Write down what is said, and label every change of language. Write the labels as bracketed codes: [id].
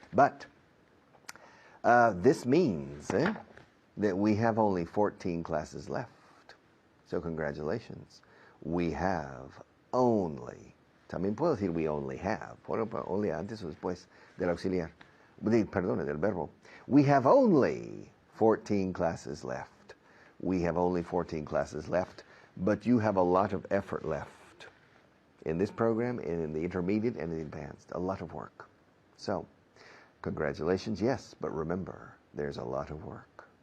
[en] But this means that we have only 14 classes left. So congratulations. We have only, [es] también puedo decir [en] we only have, [es] only antes o después del auxiliar, perdón, del verbo. [en] We have only 14 classes left. We have only 14 classes left, but you have a lot of effort left in this program, and in the intermediate and the advanced, a lot of work. So, congratulations, yes, but remember, there's a lot of work.